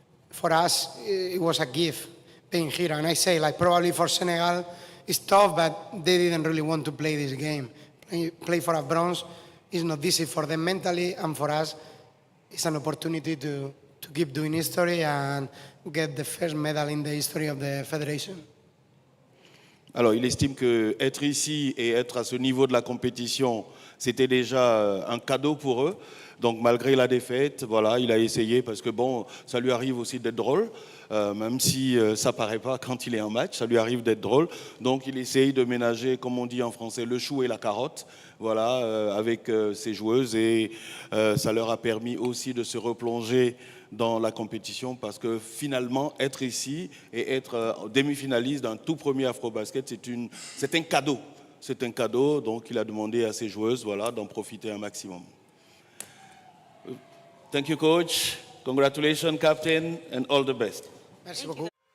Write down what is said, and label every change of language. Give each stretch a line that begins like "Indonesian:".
English: For us, it was a gift being here. And I say, probably for Senegal, it's tough, but they didn't really want to play this game. Play for a bronze is not easy for them mentally, and for us, it's an opportunity to keep doing history and get the first medal in the history of the federation.
French: Alors, il estime qu'être ici et être à ce niveau de la compétition, c'était déjà un cadeau pour eux. Donc, malgré la défaite, voilà, il a essayé parce que, bon, ça lui arrive aussi d'être drôle, même si ça paraît pas quand il est en match, ça lui arrive d'être drôle. Donc, il essaye de ménager, comme on dit en français, le chou et la carotte, voilà, avec ses joueuses. Et ça leur a permis aussi de se replonger dans la compétition parce que finalement, être ici et être demi-finaliste d'un tout premier AfroBasket, c'est un cadeau. C'est un cadeau, donc il a demandé à ses joueuses, voilà, d'en profiter un maximum.
English: Thank you, coach. Congratulations, captain, and all the best.
French: Merci beaucoup.